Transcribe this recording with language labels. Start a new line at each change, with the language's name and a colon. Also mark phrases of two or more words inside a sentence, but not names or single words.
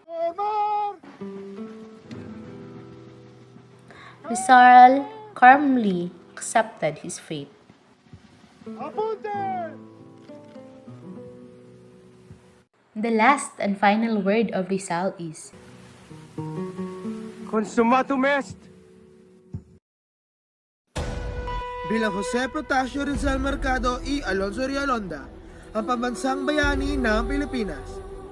English: Rizal calmly accepted his fate. The last and final word of Rizal is,
Latin: Consumatum est!
Filipino: Bilang Jose Protasio Rizal Mercado y Alonso Rialonda, ang pambansang bayani ng Pilipinas,